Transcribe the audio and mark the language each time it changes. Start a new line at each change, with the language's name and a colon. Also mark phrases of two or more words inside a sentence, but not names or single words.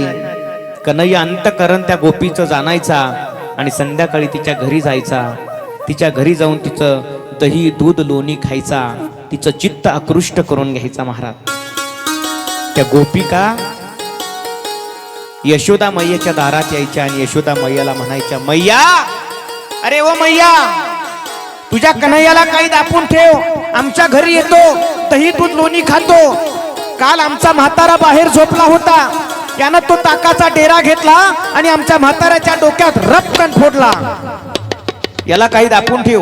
Marathi: कन्हैया अंतकरण त्या गोपीचं जाणायचा आणि संध्याकाळी तिच्या घरी जायचा. तिच्या घरी जाऊन तिचं दही दूध लोणी खायचा, तिचं चित्त आकृष्ट करून घ्यायचा महाराज. त्या गोपिका यशोदा मैयाच्या दारात यायच्या आणि यशोदा मैयाला म्हणायच्या, मैया, अरे ओ मैया, तुझ्या कन्हैयाला काही दापून ठेव, आमच्या घरी येतो, दही दूध लोणी खातो. काल आमचा म्हातारा बाहेर झोपला होता, त्यानं तो ताकाचा डेरा घेतला आणि आमच्या म्हाताऱ्याच्या डोक्यात रपकन फोडला. याला काही दापून ठेव.